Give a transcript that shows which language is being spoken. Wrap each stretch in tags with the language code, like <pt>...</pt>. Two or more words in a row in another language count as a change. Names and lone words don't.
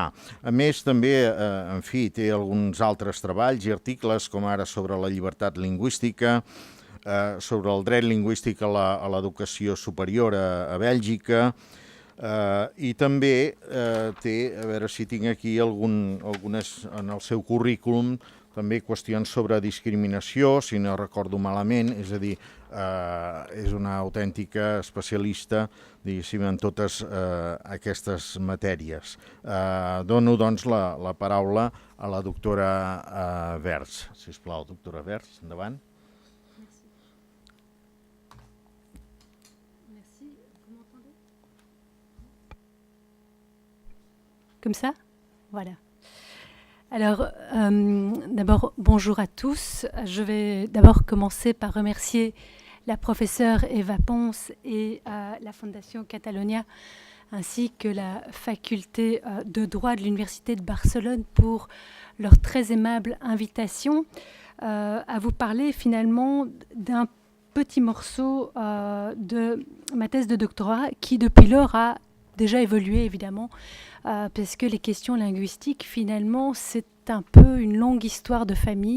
<ca>A més, també, en fi, té alguns altres treballs i articles, com ara sobre la llibertat lingüística, sobre el dret lingüístic a l'educació superior a Bèlgica, i també té, a veure si tinc aquí algunes en el seu currículum, també qüestions sobre discriminació, si no recordo malament, és a dir, és una autèntica especialista, diguéssim, en totes aquestes matèries. Dono, doncs, la paraula a la doctora Wertz. Sisplau, doctora Wertz, endavant.</ca> <fr>Merci. Vous m'entendez? Comme ça? Voilà. Alors, d'abord, bonjour à tous. Je vais d'abord commencer par remercier la professeure Eva Pons et la Fondation Catalonia, ainsi que la faculté de droit de l'Université de Barcelone pour leur très aimable invitation à vous parler finalement d'un petit morceau de ma thèse de doctorat qui, depuis lors, a déjà évolué, évidemment, parce que les questions linguistiques, finalement, c'est un peu une longue histoire de famille.</fr>